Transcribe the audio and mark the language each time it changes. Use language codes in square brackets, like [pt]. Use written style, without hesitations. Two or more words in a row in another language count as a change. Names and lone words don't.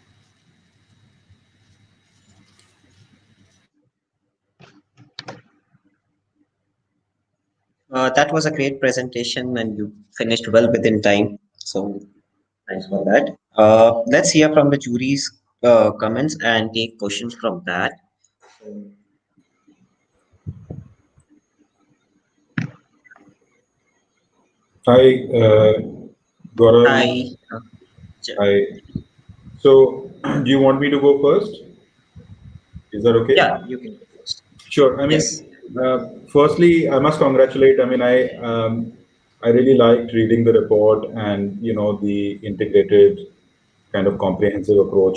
[en] That was a great presentation and you finished well within time. So thanks for that. Let's hear from the jury's comments and take questions from that. Hi, Gaurav. Hi. Hi. So, do you want me to go first? Is that okay? Yeah, you can go first. Sure. I mean, Yes. firstly, I must congratulate. I mean, I really liked reading the report and the integrated kind of comprehensive approach.